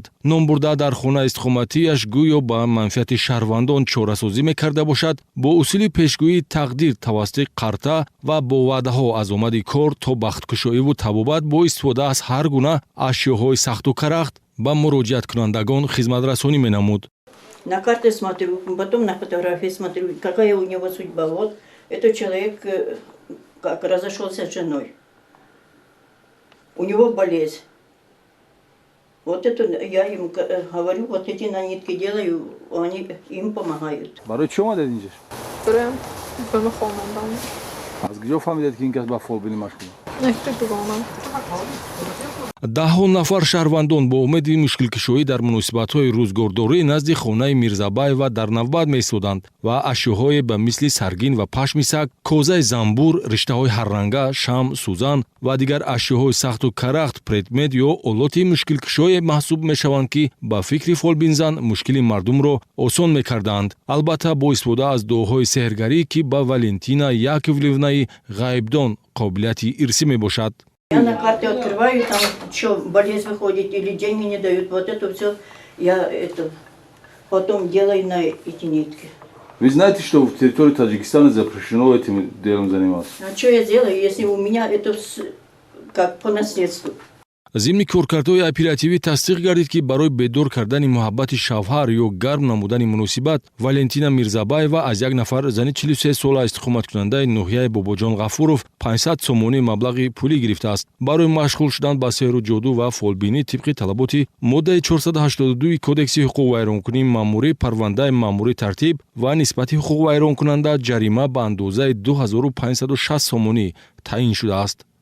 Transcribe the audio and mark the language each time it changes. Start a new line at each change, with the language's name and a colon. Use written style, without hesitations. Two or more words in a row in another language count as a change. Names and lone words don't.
Tajik: ном бурда дар хонаи истиқоматиаш гӯё ба манфиати шаҳрвандон чорасозӣ мекарда бошад бо усули пешгӯии тақдир тавассути қарта ва бо ваъдаҳо аз омади кор то бахткушоиву табобат бо истифода аз ҳар гуна ашёҳои сахту карахт ба муроҷиаткунандагон хизматрасонӣ менамуд.
Russian: На карте смотрю, потом на фотографии смотрю, какая у него судьба. Вот этот человек как разошелся с женой. У него болезнь. Вот это я им говорю, вот эти нанитки делаю, они им помогают.
Persian: برای چه اومدید اینجا؟ برای خانواندم. از کجا فهمیدید که این کس با فولبینی مشغوله؟ نکته بگم.
Tajik: даҳҳо нафар шаҳрвандон бо умеди мушкилкушоӣ дар муносибатҳои рӯзгордорӣ назди хонаи мирзабаева дар навбат меистоданд ва ашёҳое ба мисли саргин ва пашми саг, козаи замбур, риштаҳои ҳарранга, шам, сӯзан ва дигар ашёҳои сахту карахт, предмет ё олоти мушкилкушое маҳсуб мешаванд, ки ба фикри фолбинзан мушкили мардумро осон мекарданд. албатта бо истифода аз дуоҳои сеҳргарӣ, ки ба Валентина Яковлевнаи ғайбдон қобилияти ирсӣ мебошад.
Russian: Я на карте открываю, там что, болезнь выходит или деньги не дают. Вот это все я потом делаю на эти нитки. Вы знаете, что в территории Таджикистана запрещено этим делом заниматься? А что я сделаю, если у меня это как по наследству?
Tajik: зимни коркардҳои оперативӣ тасдиқ гардид, ки барои бедор кардани муҳаббати шавҳар ё гарм намудани муносибат Валентина Мирзабаева аз як нафар зани 43 сола истиқоматкунандаи ноҳияи Бобоҷон Ғафуров 500 сомонӣ маблағи пулӣ гирифтааст. барои машғул шудан ба сеҳру ҷоду ва фолбинӣ тибқи талаботи моддаи 482 кодекси ҳуқуқ вайронкунии маъмурӣ парвандаи маъмурӣ тартиб ва нисбати ҳуқуқ вайронкунанда ҷарима ба андозаи 2560 сомонӣ таъин шудааст.